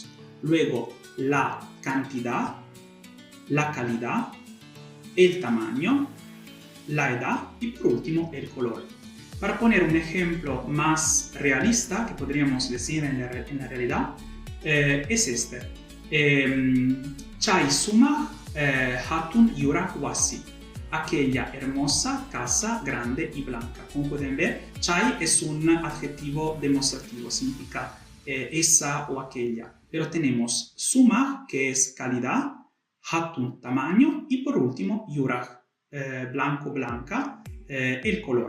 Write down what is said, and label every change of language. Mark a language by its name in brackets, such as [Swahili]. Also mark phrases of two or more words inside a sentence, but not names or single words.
[Spanish] Luego, la cantidad, la calidad, el tamaño, la edad y por último, el color. Para poner un ejemplo más realista, que podríamos decir en la realidad, es este. [Quechua] Chai suma hatun yurak wasi. [Spanish] Aquella hermosa casa grande y blanca. Como pueden ver, chai es un adjetivo demostrativo, significa esa o aquella. Pero tenemos suma, que es calidad, hatun, tamaño, y por último, yurak, blanco, blanca, el color.